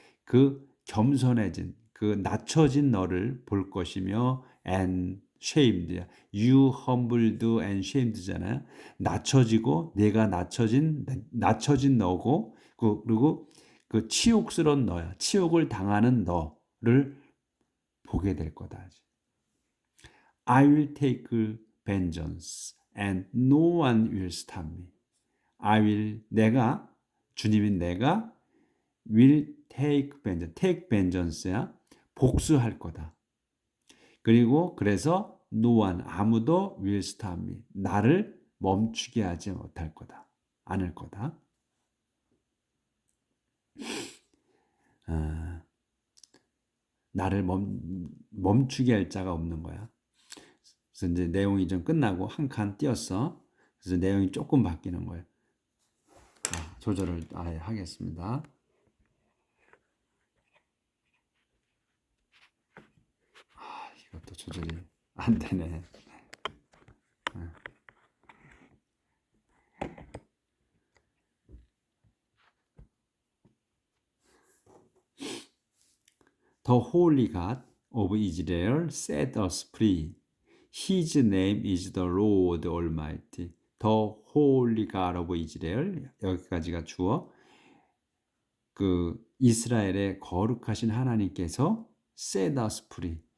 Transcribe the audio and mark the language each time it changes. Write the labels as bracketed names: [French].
[Korean] 그 겸손해진, 그 낮춰진 너를 볼 것이며, [English] and shamed [Korean] 야. [English] You humbled and shamed잖아요. [Korean] 낮춰지고 내가 낮춰진 너고, 그리고 그 치욕스러운 너야. 치욕을 당하는 너를 보게 될 거다. [English] I will take vengeance and no one will stop me. I will [Korean] 내가 주님인 내가 [English] will take vengeance. take vengeance [Korean] 야. 복수할 거다. 그리고 그래서 [English] no one [Korean] 아무도 [English] will stop me. [Korean] 나를 멈추게 하지 못할 거다. 않을 거다. 나를 멈추게 할 자가 없는 거야. 그래서 이제 내용이 좀 끝나고 한 칸 띄었어. 그래서 내용이 조금 바뀌는 거예요. 조절을 아예 하겠습니다. 이것도 조절이 안 되네. [English] The Holy God of Israel set us free. His name is the Lord Almighty. The Holy God of Israel. [Korean] 여기까지가 주어. 그 이스라엘의 거룩하신 하나님께서 [English] set us free.